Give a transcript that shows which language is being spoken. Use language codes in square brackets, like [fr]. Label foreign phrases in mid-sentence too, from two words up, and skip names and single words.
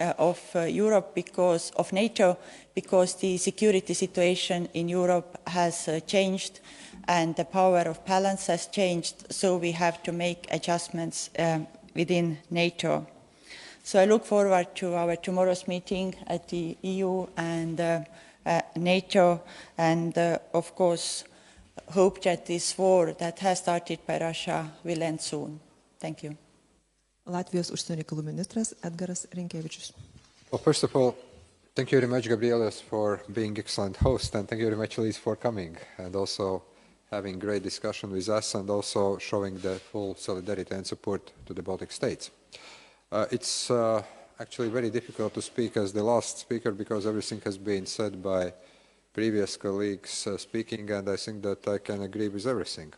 [en] because of NATO, because the security situation in Europe has changed and the power of balance has changed, so we have to make adjustments within NATO. So I look forward to our tomorrow's meeting at the EU and NATO, and of course hope that this war that has started by Russia will end soon. Thank you. [lt] Latvijos užsienio reikalų ministras Edgaras Rinkevičius. [en] Well, first of all, thank you very much, Gabrielas, for being excellent host, and thank you very much, Liz, for coming, and also having great discussion with us, and also showing the full solidarity and support to the Baltic states. It's actually very difficult to speak as the last speaker, because everything has been said by previous colleagues speaking, and I think that I can agree with everything.